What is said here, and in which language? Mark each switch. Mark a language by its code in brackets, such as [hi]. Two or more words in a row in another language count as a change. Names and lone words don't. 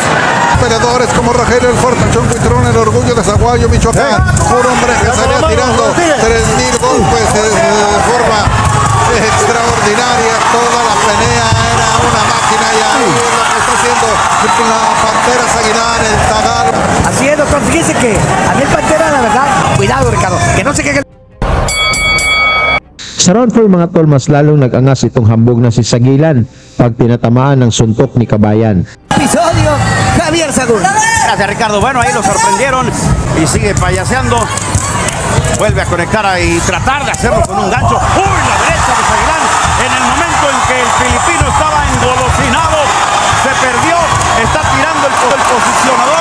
[es] Peleadores como Rogelio el Fortachón Huitrón, el orgullo de Zaguayo, Michoacán, un hombre que salía tirando 3,000 golpes de forma extraordinaria. Toda la pelea era una máquina y ahí es lo que está haciendo la Pantera Sagilan, el Zagal. Así es, doctor, fíjese que a mí el Pantera, la verdad, cuidado Ricardo, que no se quede. [tl] Sa round 4 mga tol, mas lalong nag-angas itong hambog na si Sagilan pag tinatamaan ng suntok ni Kabayan. [es] Episodio, Javier Sagún. Gracias Ricardo, bueno ahí lo sorprendieron y sigue payaseando. Vuelve a conectar y tratar de hacerlo con un gancho. ¡Uy! La derecha de Sagilan en el momento en que el filipino estaba engolosinado. Se perdió, está tirando el posicionador.